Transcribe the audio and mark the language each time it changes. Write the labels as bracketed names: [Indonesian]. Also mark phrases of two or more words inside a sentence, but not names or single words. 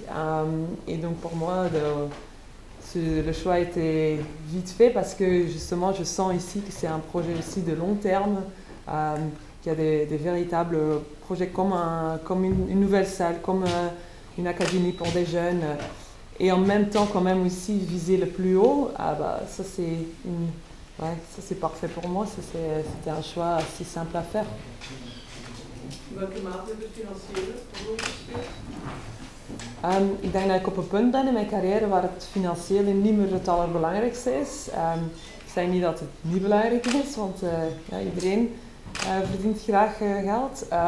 [French] Et donc pour moi, le choix était vite fait parce que justement je sens ici que c'est un projet aussi de long terme, qu'il y a des véritables projets comme une nouvelle salle, comme une académie pour des jeunes. Et en même temps quand même aussi viser le plus haut, ça c'est parfait pour moi, c'était un choix assez simple à faire. [Dutch] Welke mate de financiële Ik denk dat ik op een punt ben in mijn carrière waar het financiële niet meer het allerbelangrijkste is. Ik zeg niet dat het niet belangrijk is, want iedereen verdient graag geld.